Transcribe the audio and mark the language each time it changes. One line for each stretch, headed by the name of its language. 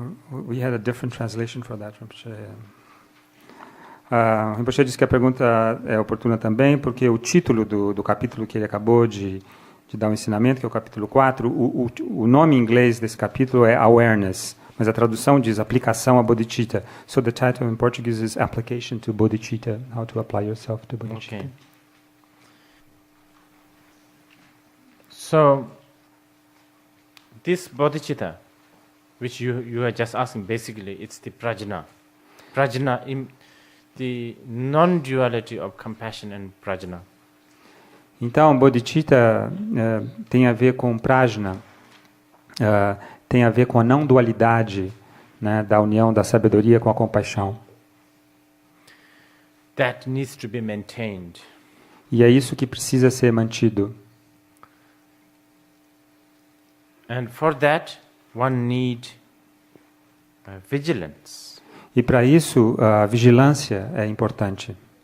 English: We had a different translation for that, Rinpoche.
Portuguese: Rinpoche disse que a pergunta é oportuna também, porque o título do capítulo que ele acabou de dar um ensinamento, que é o capítulo 4, o nome em inglês desse capítulo é Awareness, mas a tradução diz aplicação a bodhicitta.
English: So the title in Portuguese is Application to Bodhicitta, how to apply yourself to bodhicitta. Okay. So, this bodhicitta, which you are just asking, basically it's the prajna. Prajna, the non-duality of compassion and prajna.
Portuguese: Então, bodhicitta tem a ver com prajna, tem a ver com a não dualidade, né, da união da sabedoria com a compaixão.
English: That needs to be maintained.
Portuguese: E é isso que precisa ser mantido.
English: And for that, one need vigilance.
Portuguese: E para isso, a vigilância é importante.